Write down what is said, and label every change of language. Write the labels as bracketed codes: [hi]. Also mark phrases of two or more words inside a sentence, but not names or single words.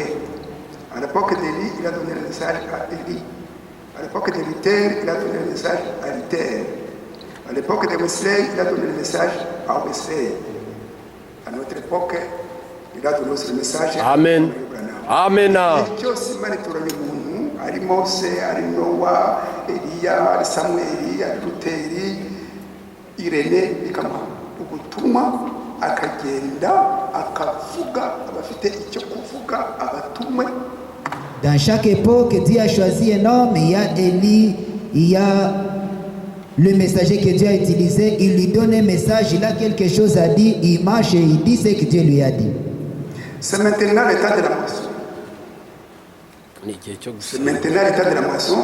[fr] À l'époque d'Élie, il a donné un message à Élie. À l'époque de Luther, il a donné un message à Luther. À l'époque de Wesley, il a donné un message à Wesley. À notre époque, il a donné aussi le message Amen. à Amen. [rw] Ari Mose, ari Noa, Eliya, ari Samueli, ari Luteri, Irene, bikama ubutumwa akagenda akavuga abafite icyo kuvuga abatumwe. [fr] Dans chaque époque, Dieu a choisi un homme. Il y a Élie, il y a le messager que Dieu a utilisé. Il lui donne un message, il a quelque chose à dire, il marche et il dit ce que Dieu lui a dit. C'est maintenant l'état de la moisson. C'est maintenant l'état de la moisson.